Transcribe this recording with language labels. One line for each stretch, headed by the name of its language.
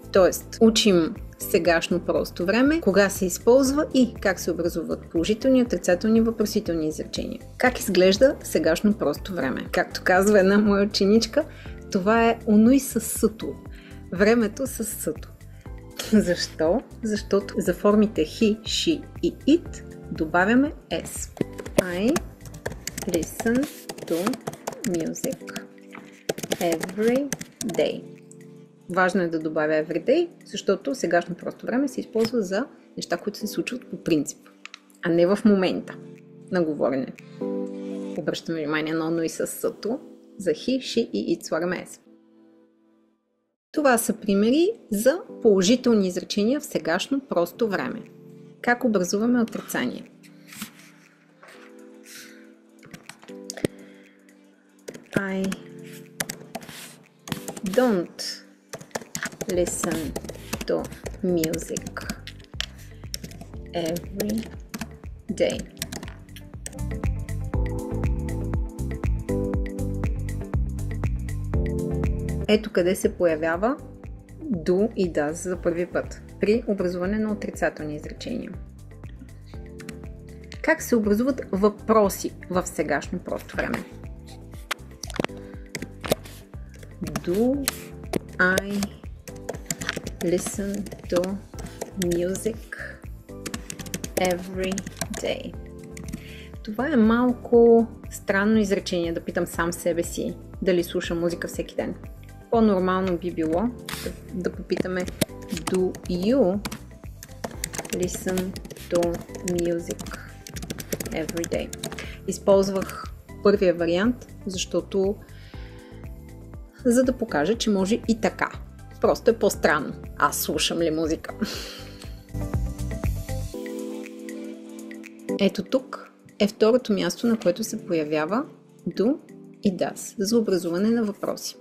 Bulgarian: Тоест, учим сегашно просто време, кога се използва и как се образуват положителни, отрицателни, въпросителни изречения. Как изглежда сегашно просто време? Както казва една моя ученичка, това е онуй с съто. Времето с съто. Защо? Защото за формите he, she и it добавяме s.
English: I listen to music every day.
Bulgarian: Важно е да добавя everyday, защото сегашно просто време се използва за неща, които се случват по принцип, а не в момента на говорене. Обръщаме внимание на оно и със съто. За he, she и it слагаме s. Това са примери за положителни изречения в сегашно просто време. Как образуваме отрицание?
English: I don't listen to music every day.
Bulgarian: Ето къде се появява do и does за първи път при образуване на отрицателни изречения. Как се образуват въпроси в сегашно просто време?
English: Do I listen to music every day?
Bulgarian: Това е малко странно изречение да питам сам себе си дали слушам музика всеки ден. По-нормално би било да попитаме
English: Do you listen to music every day?
Bulgarian: Използвах първия вариант, защото за да покажа, че може и така. Просто е по-странно. Аз слушам ли музика? Ето тук е второто място, на което се появява do и does за образуване на въпроси.